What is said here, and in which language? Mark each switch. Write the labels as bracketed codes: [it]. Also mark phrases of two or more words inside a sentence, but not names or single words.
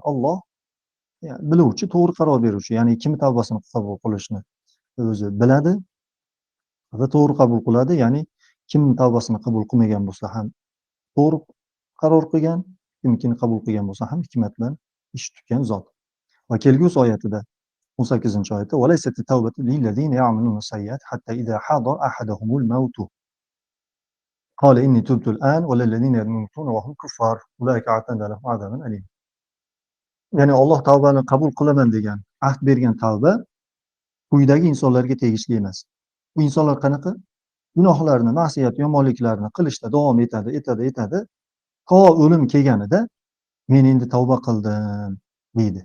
[uz] Alloh biluvchi, to'g'ri qaror beruvchi, ya'ni kim tavbasini qabul qilishni o'zi biladi va to'g'ri qabul qiladi. Ya'ni kim tavbasini qabul qilmagan bo'lsa ham to'g'ri qaror qilgan, kimkini qabul qilgan bo'lsa ham hikmat bilan ish tutgan zot. Va kelgusi oyatida 18-oyatda [ar] وليست التوبة للذين يعملون السيئات حتى إذا حضر أحدهم الموت قال إني تبت الآن ولا الذين يموتون وهم كفار أولئك أعتدنا لهم عذابا أليما. [uz] Ya'ni Alloh tavbani qabul qilaman degan, ahd bergan tavba quyidagi insonlarga tegishli emas. Bu insonlar qanaqa? Gunohlarni, ma'siyat, yomonliklarni qilishda davom etadi, to o'lim kelganida men endi tavba qildim deydi.